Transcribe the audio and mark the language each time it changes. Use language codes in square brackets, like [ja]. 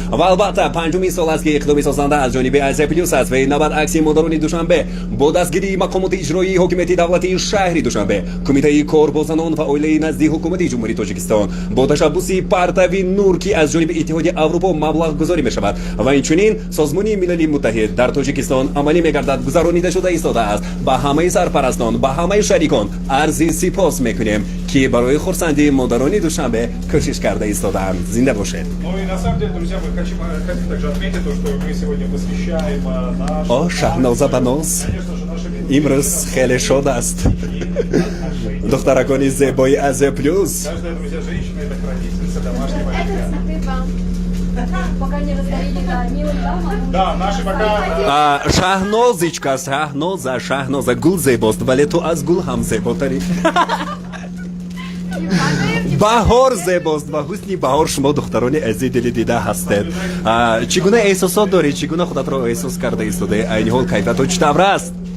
[tg] Ва албатта панҷумин сол аст ки иқтидоми созанда аз ҷониби Азия Плюс аст ва ин навбат аксии модарони Душанбе бо дастгирии мақомоти иҷроии ҳокимияти давлатии шаҳри Душанбе, кумитаи корбозанон ва оилаи назди ҳукумати ҷумҳурии Тоҷикистон бо ташаббуси партави нур ки аз ҷониби иттиҳоди Аврупо маблағгузорӣ мешавад ва инчунин Созмони Милали Муттаҳид дар Тоҷикистон амалӣ мегардад гузаронида шуда истодааст. Ба ҳамаи сарпарастон, ба ҳамаи шарикон арзи сипос мекунем ки барои хурсандии модарони Душанбе кӯшиш карда истодаанд. Зинда бошед. [ru] Ну и на самом деле, друзья, мы хотим также отметить то, что мы сегодня посвящаем наш... [tg] О, Шаҳноза Баноз имрӯз хеле шод аст. Духтаракони зебои Азия Плюс. [ru] Каждая, друзья, женщина — это хранительница домашнего очага. Пока не раздарили, да, милым дамам. Да, наши пока... [tg] Шаҳнозичка, Шаҳноза гул зебост, вале ту аз гул ҳам зеботарӣ. баҳор зебост ва ҳусни баҳор шумо духтарони азизи дили дида ҳастед. Чӣ гуна эҳсосот доред? Чӣ гуна худатро эҳсос карда истодаи айни ҳол кайфиятҳо чӣ тавр аст?